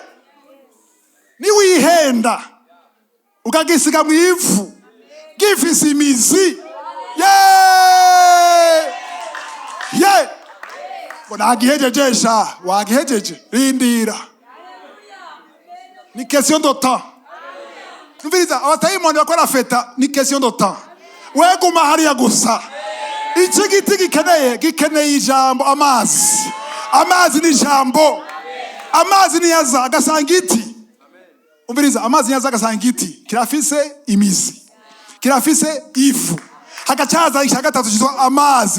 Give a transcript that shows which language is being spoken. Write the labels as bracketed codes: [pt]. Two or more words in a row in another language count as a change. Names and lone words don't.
[rn] Niwihenda ukagisiga mu ivu gifise imizi nagihejejesha wagihejeje rindira. [fr] Ni question de temps. [rn] Numviriza abatayimoni bakora feta ni [fr] question de temps. [rn] Weguma hariya gusa. Iki giti gikeneye ijambo amazi. Amazi ni ijambo. Amazi ni yaza agasanga iti. Umviriza amazi yaza agasanga igiti kirafise imizi, kirafise ivu, hagacaza icya gatatu cyitwa amazi.